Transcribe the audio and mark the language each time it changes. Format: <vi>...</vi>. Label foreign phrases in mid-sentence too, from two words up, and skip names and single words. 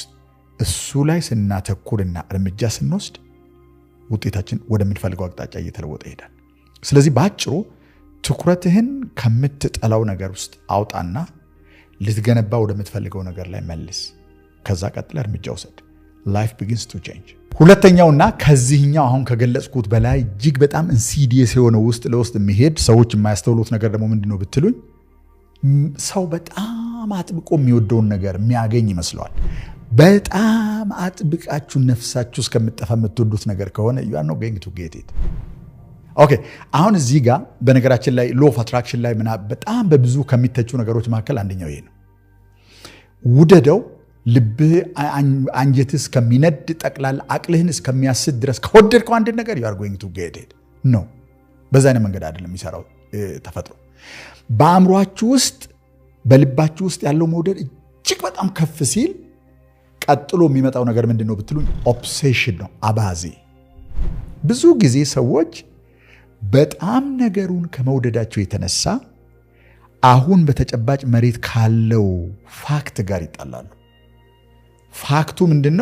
<am>እሱ ላይ ስናተኩርና እርምጃ ስንወስድ ውጤታችን ወደምንፈልገው አቅጣጫ እየተለወጠ ይሄዳል። ስለዚህ በአጭሩ ትኩረትህን ከምትጠላው ነገር ውስጥ አውጣና ልትገነባ ወደምትፈልገው ነገር ላይ መልስ። ከዛ ቀጥለ እርምጃ ውሰድ።</am> <en>life begins to change።</en> <am>ሁለተኛውና ከዚህኛው አሁን ከገለጽኩት በላይ እጅግ በጣም ኢንሲዲየስ የሆነ ውስጥ ለውስጥ የሚሄድ ሰዎች የማያስተውሉት ነገር ደግሞ ምንድነው ብትሉኝ፣ ሰው በጣም አጥብቆ የሚወደውን ነገር የሚያገኝ ይመስለዋል። በጣም አጥብቃችሁ ነፍሳችሁ እስከምጠፋ የምትወዱት ነገር ከሆነ</am> <en>you are not going to get it።</en> <am>ኦኬ፣ አሁን እዚህ ጋር በነገራችን ላይ</am> <en>law of attraction</en> <am>ላይ በጣም በብዙ ከሚተቹ ነገሮች መካከል አንደኛው ይሄ ነው። ውደደው፣ ልብህ አንጀትህ እስከሚነድ ጠቅላላ አቅልህን እስከሚያስት ድረስ ከወደድከው አንድ ነገር</am> <en>you are going to get it</en> <am>ነው። በዛ አይነት መንገድ አይደለም የሚሰራው ተፈጥሮ። በአእምሯችሁ ውስጥ በልባችሁ ውስጥ ያለው መውደድ እጅግ በጣም ከፍ ሲል ቀጥሎ የሚመጣው ነገር ምንድነው ብትሉኝ፣ ኦብሴሽን ነው፣ አባዜ። ብዙ ጊዜ ሰዎች በጣም ነገሩን ከመውደዳቸው የተነሳ አሁን በተጨባጭ መሬት ካለው ፋክት ጋር ይጣላሉ። ፋክቱ ምንድነው?</am>